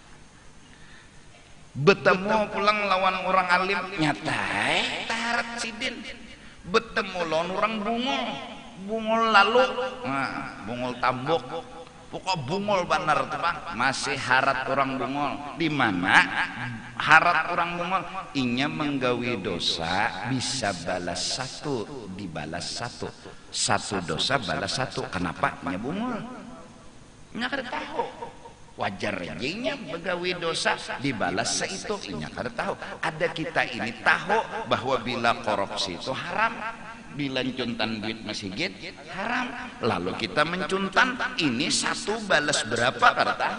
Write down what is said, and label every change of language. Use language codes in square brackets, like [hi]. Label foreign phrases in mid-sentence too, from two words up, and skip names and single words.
[bjn] Bertemu pulang lawan orang alim nyata, harap Sidin. Bertemu lawan orang bungul lalu bungul tambok pokok bungul benar tuh Pak masih harat orang bungul. Di mana harat orang bungul inya menggawi dosa bisa balas 1 dibalas 1 dosa balas 1. Kenapa nya bungul nya kada tahu wajar nya begawi dosa dibalas seitu inya kada tahu. Ada kita ini tahu bahwa bila korupsi itu haram, bila mencuntan duit masjid haram, lalu kita mencuntan ini 1 balas berapa kada tahu.